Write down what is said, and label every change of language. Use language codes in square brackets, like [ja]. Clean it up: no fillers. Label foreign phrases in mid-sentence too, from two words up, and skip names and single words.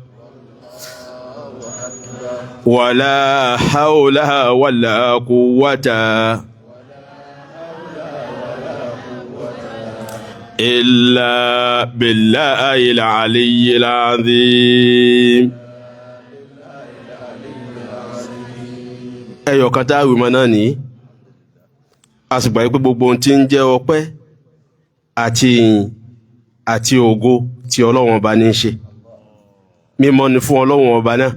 [ar] ولا حول ولا قوة إلا بالله العلي العظيم. [yo] ẹyọ kan tá a wí mọ́ náà ní a sì gbà pé gbogbo ohun tí ń jẹ́ ọpẹ́ àti ìyìn àti ògo tí Ọlọ́run ọba ní í ṣe mímọ́ ni fún Ọlọ́run ọba náà.